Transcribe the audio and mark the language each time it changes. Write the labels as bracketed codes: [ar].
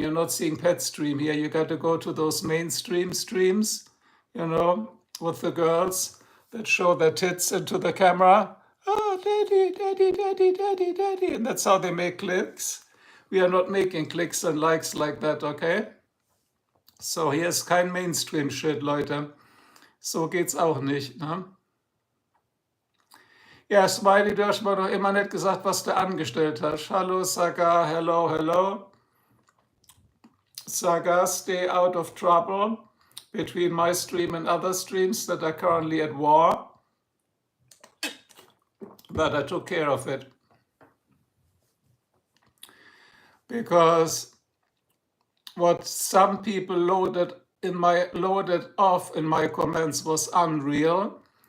[en] You're not seeing pet stream here. You got to go to those mainstream streams, you know, with the girls, that show their tits into the camera. Oh, daddy, daddy, daddy, daddy, daddy. And that's how they make clicks. We are not making clicks and likes like that, okay? [de] So, hier ist kein Mainstream-Shit, Leute. So geht's auch nicht, ne? Ja, Smiley, du hast mir doch immer nicht gesagt, was du angestellt hast. [en] Hallo, Saga, hello, hello. Saga, stay out of trouble between my stream and other streams that are currently at war. But I took care of it. Because what some people loaded off in my comments was unreal.